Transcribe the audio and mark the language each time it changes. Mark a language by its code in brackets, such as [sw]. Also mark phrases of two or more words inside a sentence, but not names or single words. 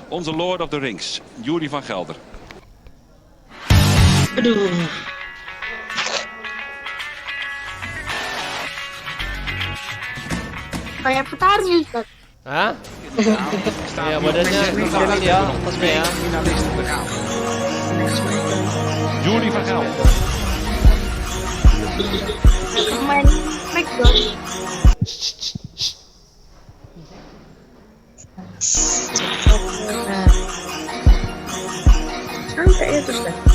[nl] Onze Lord of the Rings, Yuri van Gelder. [id] Kayak petarung ya Ustaz. Hah? Ya badannya kelihatan ya, atasnya ya. Yuri van Gelder. Main Smackdown. Sampai ya Ustaz.